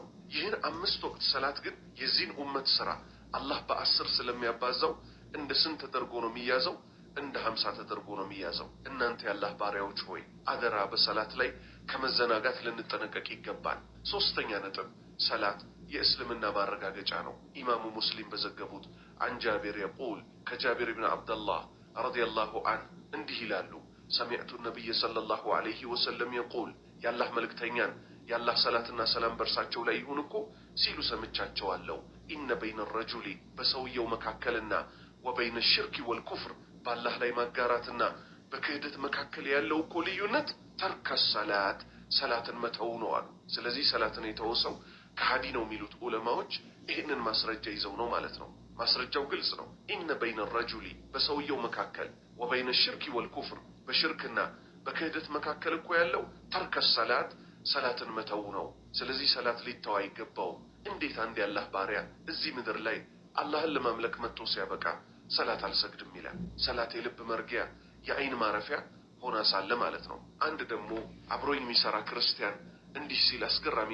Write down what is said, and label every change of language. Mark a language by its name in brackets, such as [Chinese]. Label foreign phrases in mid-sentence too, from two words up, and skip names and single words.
[Amharic] ይህን 5 ወቅት ሰላት ግን የዚህን ኡመት ስራ አላህ በ10 ስለሚያባዛው እንደ ስንት ተደርጎ ነው የሚያዘው? እንደ 50 ተደርጎ ነው የሚያዘው። እናንተ ያላህ ባሪያዎች ሆይ አደራ በሰላት ላይ ከመዘናጋት ልንጠነቀቅ ይገባል። ሶስተኛ ነጥብ ሰላት የእስልምና ማረጋገጫ ነው። ኢማሙ ሙስሊም በዘገቡት [Arabic] عن جابر يقول كجابر بن عبد الله رضي الله عنه [Amharic] እንዲህ ይላሉ [Arabic] سمعت النبي صلى الله عليه وسلم يقول [Amharic] ያላህ መልእክተኛን ያላህ ሰላትና ሰላም በርሳቸው ላይ ይሁን እኮ ሲሉ ሰምቻቸዋለሁ። [Arabic] إن بين [Amharic] الرجل በሰውየው መካከልና [Arabic] وبين الشرك والكفر [Amharic] ባላህ ላይ ማጋራትና በክህደት መካከል ያለው እኮ ልዩነት [Arabic] ترك الصلاة [Amharic] ሰላትን መተው ነው አሉ። ስለዚህ ሰላትን የተወሰው ከሃዲ ነው የሚሉት ዑለማዎች ይህንን ማስረጃ ይዘው ነው ማለት ነው። ማስረጃው ግልጽ ነው። [Arabic] إن بين الرجل [Amharic] በሰውየው መካከል [Arabic] وبين الشرك والكفر [Amharic] በሽርክና በክህደት መካከል እኮ ያለው [Arabic] ترك الصلاة [Amharic] ሰላትን መተው ነው። ስለዚህ ሰላት ሊተው አይገባውም። እንዴት አንድ ያላህ ባሪያ እዚህ ምድር ላይ አላህን ለማምለክ መጥቶ ሲያበቃ ሰላት አልሰግድም ይላል? ሰላት የልብ መርጊያ የአይን ማረፊያ ሆና ሳለ ማለት ነው። አንድ ደግሞ አብሮኝ የሚሰራ ክርስቲያን እንዲህ ሲል አስገራሚ